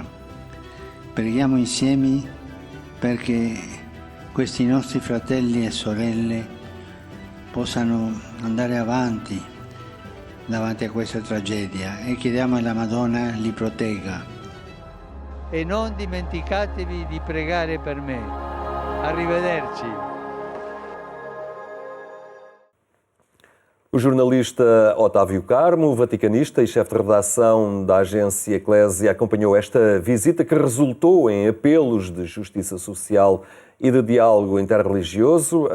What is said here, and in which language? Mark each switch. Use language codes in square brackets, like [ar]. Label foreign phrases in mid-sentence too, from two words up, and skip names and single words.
[it] Preghiamo insieme perché questi nostri fratelli e sorelle possano andare avanti davanti a questa tragedia e chiediamo alla Madonna li protegga. E non dimenticatevi di pregare per me. Arrivederci. [pt] O jornalista Otávio Carmo, vaticanista e chefe de redação da agência Eclésia, acompanhou esta visita que resultou em apelos de justiça social e de diálogo interreligioso.